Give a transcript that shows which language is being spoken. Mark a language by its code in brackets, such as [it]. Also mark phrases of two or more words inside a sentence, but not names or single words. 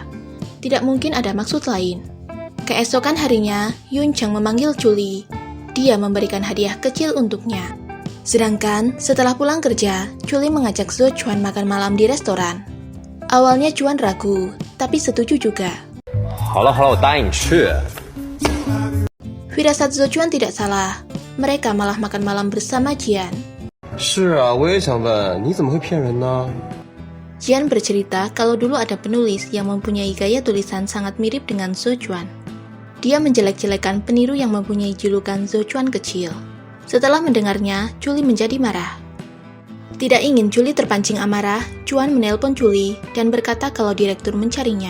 [id] Tidak mungkin ada maksud lain. Keesokan harinya, Yun Cheng memanggil Julie. Dia memberikan hadiah kecil untuknya. Sedangkan setelah pulang kerja, Julie mengajak Zhou Chuan makan malam di restoran. Awalnya Chuan ragu, tapi setuju juga. [zh] 好了，我答应你去。 [id] Firasat Zhou Chuan tidak salah. Mereka malah makan malam bersama Jian. [zh] 是啊，我也想问，你怎么会骗人呢？ [id] Jian bercerita kalau dulu ada penulis yang mempunyai gaya tulisan sangat mirip dengan Zhou Chuan. Dia menjelek-jelekan peniru yang mempunyai julukan Zhou Chuan kecil. Setelah mendengarnya, Julie menjadi marah. Tidak ingin Julie terpancing amarah, Chuan menelpon Julie dan berkata kalau direktur mencarinya.